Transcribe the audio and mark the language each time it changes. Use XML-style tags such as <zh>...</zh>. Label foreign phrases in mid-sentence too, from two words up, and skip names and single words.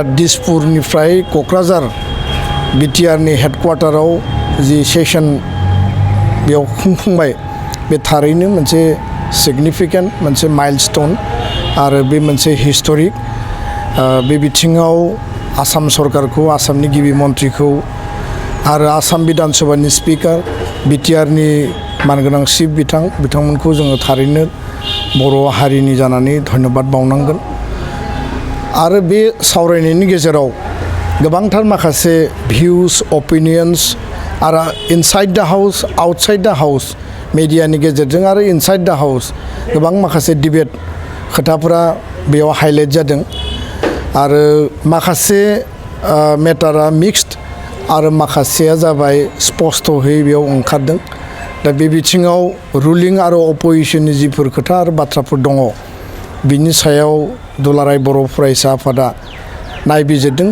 <brx>दिसपुरनिफ्राय क'क्राझार बिटिआरनि हेडक्वार्टाराव जि सेसन बेयाव खुंफुंबाय बे थारैनो मोनसे सिगनिफिकेन्ट मोनसे माइलस्टोन आरो बे मोनसे हिस्टरिक बे बिथिङाव आसाम सरकारखौ आसामनि गिबि मन्थ्रिखौ आरो आसाम विधान सभानि स्पिकार बिटिआरनि मानगोनां चिफ बिथांमोनखौ जोङो थारैनो बर' हारिनि जानानै धन्यबाद बावनांगोन। आरो बे सावरायनायनि गेजेराव गोबांथार माखासे</brx> <en>views opinions</en> <brx>आरो</brx> <en>inside the house outside the house</en> <brx>मेडियानि गेजेरजों आरो</brx> <en>inside the house</en> <brx>गोबां माखासे डिबेट खोथाफोरा बेयाव हाइलाइट जादों आरो माखासे मेटारा मिक्सड आरो माखासेया जाबाय स्पष्टहै बेयाव ओंखारदों। दा बे बिथिङाव रुलिं आरो अपोजिशननि जिफोर खोथा आरो बाथ्राफोर दङ बिनि सायाव दुलाराय बर' फरायसा आफादा नायबिजिरदों।</brx>